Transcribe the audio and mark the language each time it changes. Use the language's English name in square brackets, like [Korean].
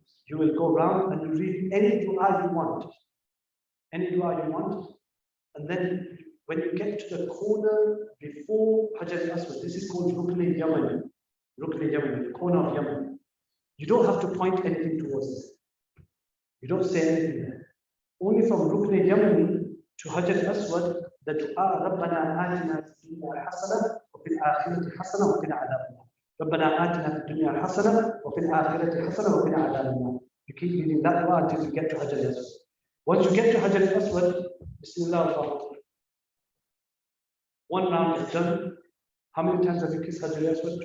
[English] You will go round and you read any dua you want. Any dua you want. And then when you get to the corner before Hajj al-Aswad, this is called Rukn al-Yaman. Rukn al-Yaman, the corner of Yaman. You don't have to point anything towards it. You don't say anything there. Only from Rukn al-Yaman to Hajj al-Aswad, the dua, [Arabic] رَبَّنَا آتِنَا فِي الدُّنْيَا حَسَنَةً وَفِي الْآخِرَةِ حَسَنَةً وَقِنَا عَذَابَ النَّارِ. رَبَّنَا آتِنَا فِي الدُّنْيا حَسَنَةً وَفِي الْآخِرَةِ حَسَنَةً وَقِنَا عَذَابَ النَّارِ. [English] You keep reading that dua until you get to Hajj al-Aswad. Once you get to Hajj al-Aswad, Bismillah al-Rahman. 1 round is done. How many times have you kissed Hajj al-Aswad?